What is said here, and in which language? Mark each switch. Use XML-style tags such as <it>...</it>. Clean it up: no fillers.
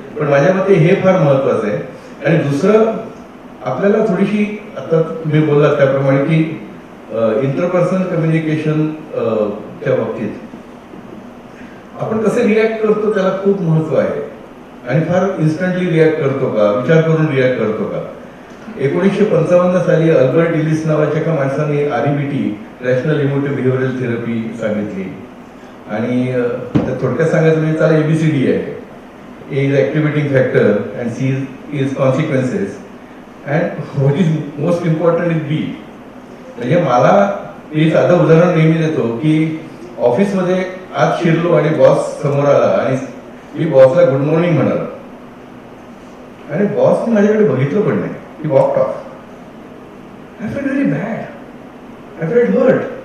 <mr>पण माझ्या मते हे फार महत्वाचं आहे. आणि दुसरं, आपल्याला थोडीशी, आता तुम्ही बोललात त्याप्रमाणे की इंटरपर्सनल कम्युनिकेशन च्या बाबतीत आपण कसे रिॲक्ट करतो त्याला खूप महत्व आहे. आणि फार इन्स्टंटली रिॲक्ट करतो का, विचार करून रिॲक्ट करतो का. 1955 साली अल्बर्ट इलिस नावाच्या एका माणसाने REBT, rational emotive behavioural therapy सांगितली. आणि थोडक्यात सांगायचं म्हणजे त्याला ABCD आहे.</mr> <en>A is activating factor and C is consequences and what is most important is B.</en> <mr>म्हणजे मला एक साधं उदाहरण नेहमी देतो की ऑफिसमध्ये आज शिरलो आणि बॉस समोर आला आणि मी बॉसला गुड मॉर्निंग म्हणालो आणि बॉसने माझ्याकडे बघितलं पण नाही.</mr> <en>He walked off. I felt very bad. I felt hurt.</en>